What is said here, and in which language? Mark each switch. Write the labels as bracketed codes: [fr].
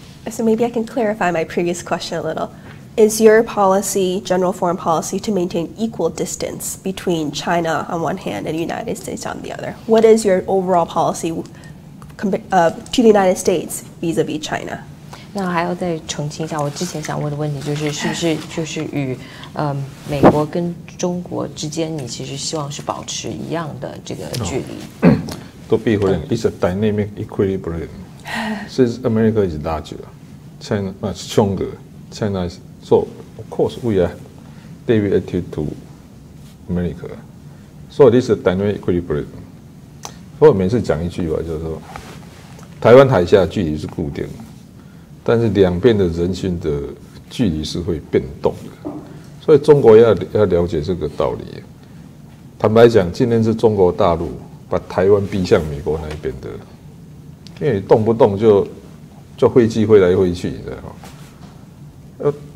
[en] So maybe I can clarify my previous question a little. Is your policy, general foreign policy, to maintain equal distance between China on one hand and the United States on the other? What is your overall policy to the United States vis-a-vis China? [zh] 那还要再澄清一下，我之前想问的问题就是，是不是就是与美国跟中国之间，你其实希望是保持一样的这个距离 [en] ？To be frank, it's a dynamic equilibrium. Since America is larger, China much stronger. China is so of course we are deviated to America. So this is a dynamic equilibrium. [zh] 我每次讲一句话，就是说，台湾海峡距离是固定的。但是两边的人心的距离是会变动的，所以中国要了解这个道理。坦白讲，今天是中国大陆把台湾逼向美国那一边的，因为你动不动就飞机飞来飞去，你知道吗？